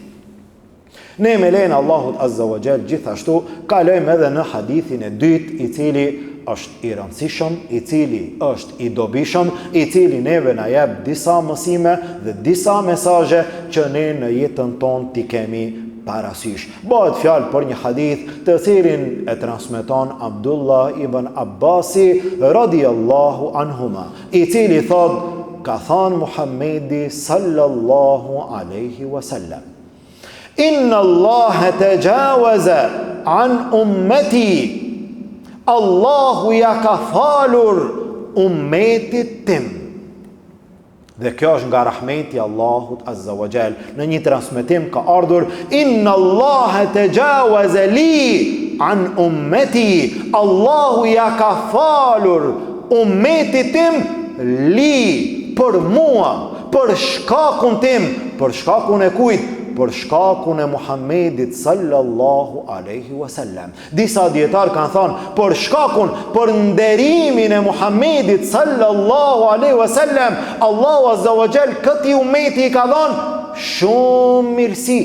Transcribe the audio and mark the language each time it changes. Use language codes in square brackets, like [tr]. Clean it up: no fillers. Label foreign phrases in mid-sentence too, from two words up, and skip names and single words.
[sq] Ne me lejnë Allahut [ar] عز وجل [sq] gjithashtu kalojmë edhe në hadithin e dytë, i cili është i rëndësishëm, i cili është i dobishëm, i cili neve na jep disa mësime dhe disa mesazhe që ne në jetën tonë t'i kemi parasysh. Bëhet fjalë për një hadith të cilin e transmeton Abdullah ibn Abbasi [ar] رضي الله عنهما, [sq] i cili thot: ka thënë Muhammedi [ar] صلى الله عليه وسلم: "إن الله تجاوز عن أمتي." [sq] Allahu ja ka falur ummetit tim. Dhe kjo është nga rahmeti Allahut [ar] عز وجل. [sq] Në një transmetim ka ardhur: [ar] "إن الله تجاوز لي عن أمتي." [sq] Allahu ja ka falur ummetit tim, li, për mua, për shkakun tim. Për shkakun e kujt? Për shkakun e Muhammedit [ar] صلى الله عليه وسلم. [sq] Disa dietar kanë thënë për shkakun, për nderimin e Muhammedit [ar] صلى الله عليه وسلم, [sq] Allahu [ar] عز وجل [sq] këtij ummeti i ka dhënë shumë mirësi.